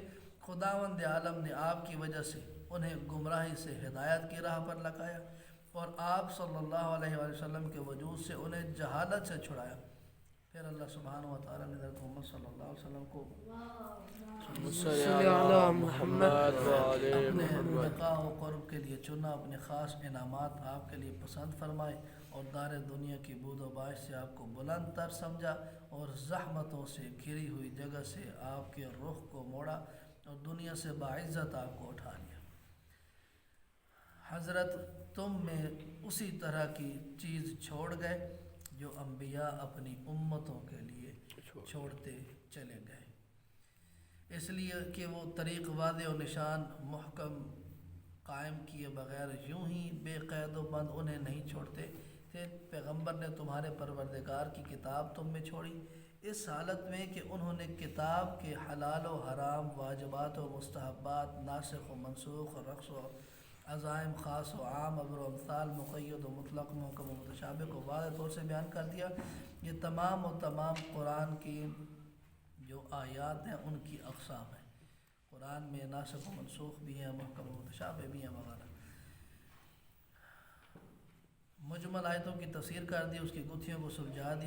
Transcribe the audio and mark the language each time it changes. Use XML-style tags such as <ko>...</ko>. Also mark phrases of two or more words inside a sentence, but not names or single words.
<ur>خداوند عالم نے آپ کی وجہ سے انہیں گمراہی سے ہدایت کی راہ پر لگایا اور آپ</ur> <ar>صلی اللہ علیہ وآلہ وسلم</ar> <ur>کے وجود سے انہیں جہالت سے چھڑایا۔ پھر اللہ</ur> <ar>سبحانہ و تعالیٰ</ar> <ur>نے حضرت محمد</ur> <ar>صلی اللہ علیہ وسلم</ar> <ur>کو</ur> <ar>صلی علی محمد</ar> <ur>اپنے لقاء و قرب کے لیے چنا، اپنے خاص انعامات آپ کے لیے پسند فرمائے، اور دار دنیا کی بود و باش سے آپ کو بلند تر سمجھا، اور زحمتوں سے گھری ہوئی جگہ سے آپ کے رخ کو موڑا، اور دنیا سے باعزت آپ کو اٹھا لیا۔ حضرت تم میں اسی طرح کی چیز چھوڑ گئے جو انبیاء اپنی امتوں کے لیے چھوڑتے چلے گئے، اس لیے کہ وہ طریق واضح و نشان محکم قائم کیے بغیر یوں ہی بے قید و بند انہیں نہیں چھوڑتے تھے۔ پیغمبر نے تمہارے پروردگار کی کتاب تم میں چھوڑی، اس حالت میں کہ انہوں نے کتاب کے حلال و حرام، واجبات و مستحبات، ناسخ و منسوخ، رقص و عزائم، خاص و عام، امر و امثال، مقید و مطلق، محکم و متشابہ کو واضح طور سے بیان کر دیا۔ یہ تمام قرآن کی جو آیات ہیں ان کی اقسام ہیں۔ قرآن میں ناسخ و منسوخ بھی ہیں، محکم و متشابہ بھی ہیں وغیرہ۔ مجمل آیتوں کی تفسیر کر دی، اس کی گتھیوں کو سلجھا دی۔</ur>